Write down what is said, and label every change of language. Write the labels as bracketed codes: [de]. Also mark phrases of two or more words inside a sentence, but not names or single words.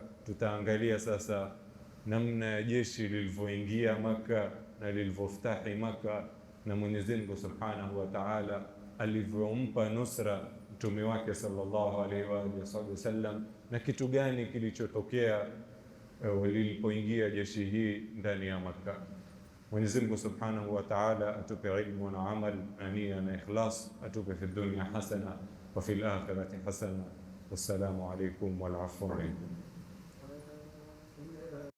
[sw] Tutaangalia sasa namna ya jeshi lilivyoingia Makkah na lilivyoftahi Makkah, na Mwenyezi Mungu [ar] سبحانه وتعالى [sw] alivyompa nusra mtume wake [ar] صلى الله عليه وعلى آله وسلم, [sw] na kitu gani kilichotokea lilipoingia jeshi hii ndani ya Makkah. Mwenyezi Mungu [ar] سبحانه وتعالى [sw] atupe ilmu na amal na nia na ikhlas, atupe [ar] في الدنيا حسنة وفي الآخرة حسنة. والسلام عليكم والعفو منكم.